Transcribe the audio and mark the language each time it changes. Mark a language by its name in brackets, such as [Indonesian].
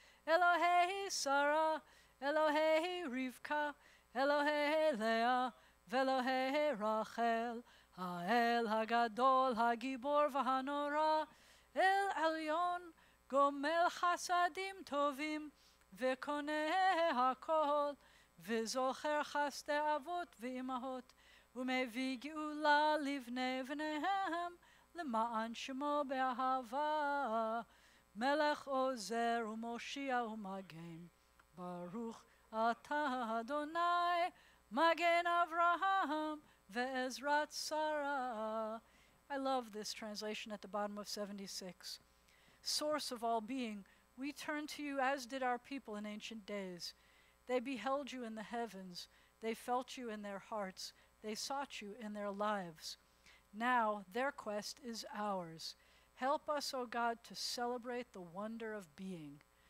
[Hebrew] Elohei Sarah, Elohei Rivka, Elohei Leah, ve'Elohei Rachel, Ha'el Hagadol, Hagibor v'Hanora, El Elyon, Gomel Chasadim Tovim, ve'Koneh HaKol, ve'Zocher Chaste Avot ve'Imahot, u'mevii geula livnei v'nehem, למען שמו באהבה, מלך עוזר ומושיע ומגן. ברוך אתה אדוני, מגן אברהם ועזרת שרה. [English] I love this translation at the bottom of 76. Source of all being, we turn to you as did our people in ancient days. They beheld you in the heavens, they felt you in their hearts, they sought you in their lives. Now their quest is ours. Help us, O God, to celebrate the wonder of being.